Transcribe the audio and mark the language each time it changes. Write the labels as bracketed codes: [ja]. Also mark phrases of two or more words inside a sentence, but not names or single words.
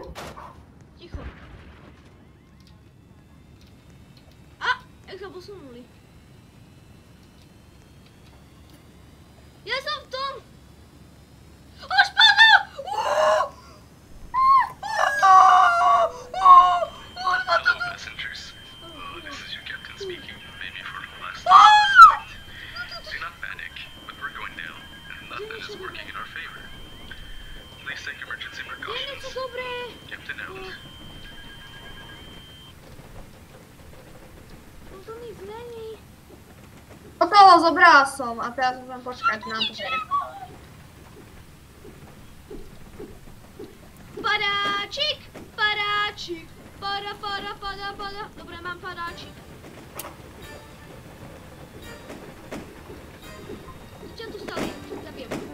[sk] Ticho. Jak sa posunuli. Ja som v tom! Už padol! Už ma to tu [en] speaking, maybe for the last time. Do not panic, but we're going down, and nothing is working in our favor. Please take emergency [cs] Je [en] precautions. [cs] něco dobré. [en] Captain out. [cs] No to nic není. [sk] Hotovo, zobrala som a teraz môžem počkať na dvere. Padáčik, padáčik, pada. Dobre, mám padáčik. Čo tu stali? Zabijem.